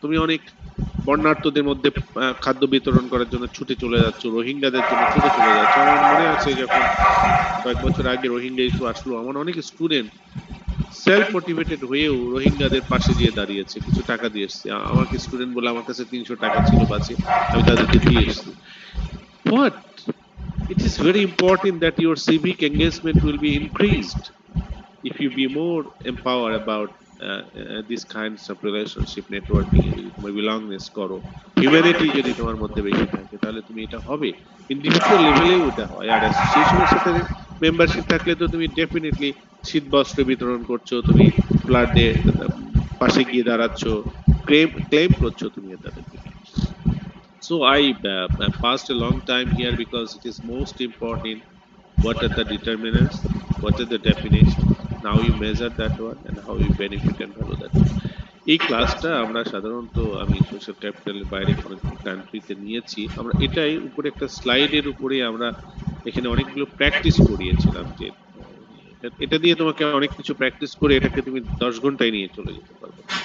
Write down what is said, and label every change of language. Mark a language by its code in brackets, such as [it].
[bn] তুমি অনেক বন্যার্থদের মধ্যে খাদ্য বিতরণ করার জন্য ছুটে চলে যাচ্ছ, রোহিঙ্গাদের জন্য ছুটে চলে যাচ্ছ। আমার মনে আছে যখন কয়েক বছর আগে রোহিঙ্গা ইস্যু আসলো, আমার অনেক স্টুডেন্ট সেলফ মোটিভেটেড হয়েও রোহিঙ্গাদের পাশে গিয়ে দাঁড়িয়েছে, কিছু টাকা দিয়ে এসছে। আমাকে স্টুডেন্ট বলে আমার কাছে 300 টাকা ছিল বাঁচে, আমি তাদেরকে দিয়ে এসেছি। [en] What? It is very important that your civic engagement will be increased if you be more empowered about these kinds of relationship networking। [bn] যদি তোমার belongingness করো, হিউম্যানিটি যদি তোমার মধ্যে বেশি থাকে, তাহলে তুমি এটা হবে। ইন্ডিভিজুয়াল লেভেলেও এটা হয়, আর অ্যাসোসিয়েশনের সাথে মেম্বারশিপ থাকলে তো তুমি ডেফিনেটলি শীত বস্ত্র বিতরণ করছো, তুমি ফ্লাডে পাশে গিয়ে দাঁড়াচ্ছ, ক্লেম করছো তুমি তাদেরকে। [en] So I passed a long time here because it is most important. What are the determinants? What are the definitions? Now you measure that one and how you benefit and value that one. [bn] এই ক্লাসটা আমরা সাধারণত, আমি social ক্যাপিটালের বাইরে কোনো কান্ট্রিতে নিয়েছি, আমরা এটাই উপরে একটা স্লাইডের উপরে আমরা এখানে অনেকগুলো প্র্যাকটিস করিয়েছিলাম যে এটা দিয়ে তোমাকে অনেক কিছু প্র্যাকটিস করে এটাকে তুমি 10 ঘন্টায় নিয়ে চলে যেতে পারবে।